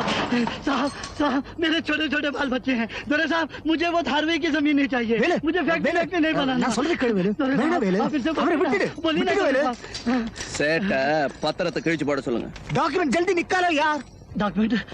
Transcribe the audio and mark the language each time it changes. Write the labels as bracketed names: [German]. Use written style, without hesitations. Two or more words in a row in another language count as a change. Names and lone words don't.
[Hindi] साहब साहब मेरे छोटे छोटे बाल बच्चे हैं, दोरे साहब मुझे वो धारवी की जमीन नहीं चाहिए, मुझे फैक्ट्री नहीं बनाना। बोलिए ना [Tamil] சேட்ட பத்திரத்தை கிழிச்சு போட சொல்லுங்க. [Hindi] डॉक्यूमेंट जल्दी निकालो यार। डॉक्यूमेंट